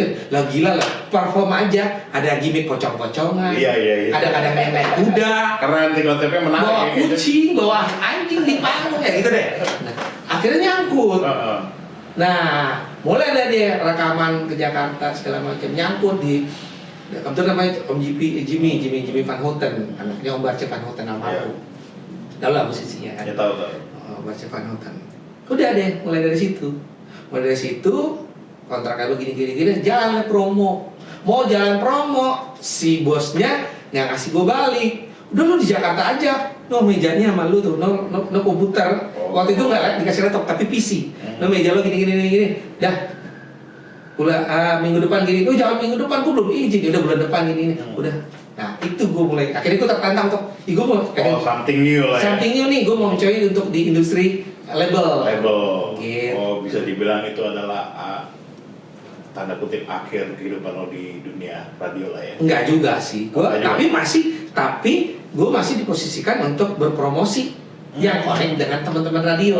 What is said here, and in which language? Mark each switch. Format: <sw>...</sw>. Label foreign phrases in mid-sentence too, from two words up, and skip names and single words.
<id>Lah gila lah, perform aja, ada gimmick pocong-pocongan. Iya. Ada kadang naik kuda. Keren sih konsepnya menarik. Bawa ya, gitu. kucing, bawa anjing di panggung kayak gitu deh. Nah, akhirnya nyangkut. Nah, mulai deh dia rekaman ke Jakarta segala macam, nyangkut di kebetulan namanya Om Jimmy Van Houten, anaknya Om Barce Van Houten almarhum. Tahu lah musisinya kan? Ya tahu. Barce Van Houten. Udah deh, mulai dari situ. Kontraknya begini, jalan promo. Mau jalan promo, si bosnya yang ngasih gue balik. Udah lu di Jakarta aja, no mejanya sama lu tuh, no komputer. Waktu itu nggak dikasih laptop tapi PC. No meja lo gini. Dah. Minggu depan gini, jangan minggu depan, gue belum izin, udah bulan depan ini, udah. Nah itu gue mulai, akhirnya gue tertantang untuk, gue mau</id> <en>something new</en> <id>lah ya.</id> <en>Something new</en> <id>nih, gue mau mencoba untuk di industri label. Gitu. Oh bisa dibilang itu adalah tanda kutip akhir kehidupan lo di dunia radio lah ya. Enggak juga sih, tapi gue masih diposisikan untuk berpromosi yang connect dengan teman-teman radio.</id>